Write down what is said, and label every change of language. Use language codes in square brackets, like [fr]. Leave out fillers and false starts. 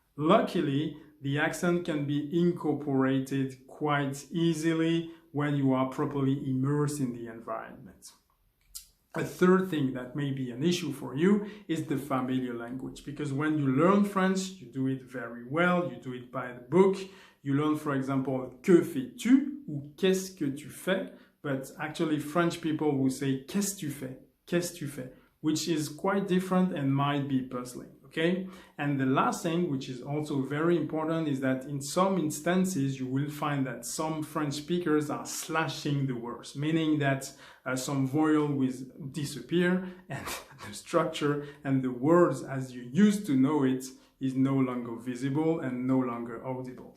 [en] Luckily, the accent can be incorporated quite easily when you are properly immersed in the environment. A third thing that may be an issue for you is the familiar language, because when you learn French, you do it very well, you do it by the book. You learn, for example, [fr] que fais-tu ou qu'est-ce que tu fais, [en] but actually French people will say [fr] qu'est-ce tu fais, qu'est-ce tu fais, [en] which is quite different and might be puzzling. Okay? And the last thing, which is also very important, is that in some instances you will find that some French speakers are slashing the words, meaning that some vowel will disappear and the structure and the words as you used to know it is no longer visible and no longer audible.